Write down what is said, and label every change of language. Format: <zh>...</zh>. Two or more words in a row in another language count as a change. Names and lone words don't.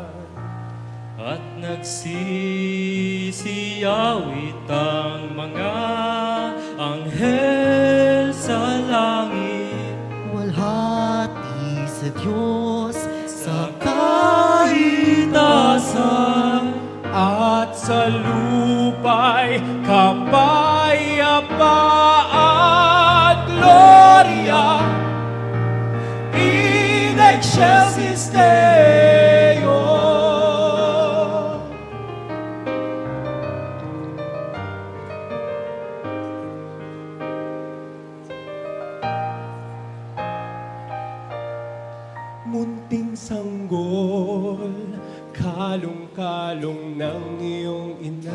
<tl>At nagsisiyawit ang mga anghel sa langit. Walhati sa Diyos, sa Kaitasan at sa lupa'y kapayapaan.</tl> <la>Gloria in excelsis Deo.</la> <tl>Munting sanggol, kalong-kalong ng iyong ina.</tl>